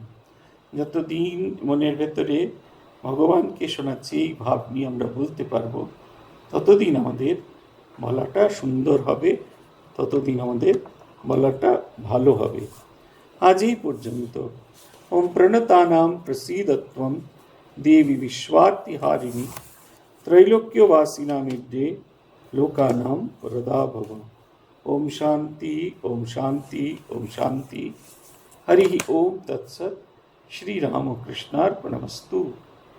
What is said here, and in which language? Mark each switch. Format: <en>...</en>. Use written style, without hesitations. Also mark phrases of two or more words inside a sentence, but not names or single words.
<bn>যতদিন মনের ভেতরে ভগবানকে শোনাচ্ছি এই ভাব নিয়ে আমরা বলতে পারবো, ততদিন আমাদের বলাটা সুন্দর হবে, ততদিন আমাদের বলাটা ভালো হবে। আজ এই পর্যন্ত।</bn> <sa>ওম প্রণতানাম প্রসীদত্বম দেবী বিশ্বার্তিহারিণী त्रैलोक्यवासिनामिद्ये लोकानां वरदा भव। ओम शांति ओम शांति ओम शांति। हरि ओम तत्सत्। श्री रामकृष्णार्पणमस्तु।</sa>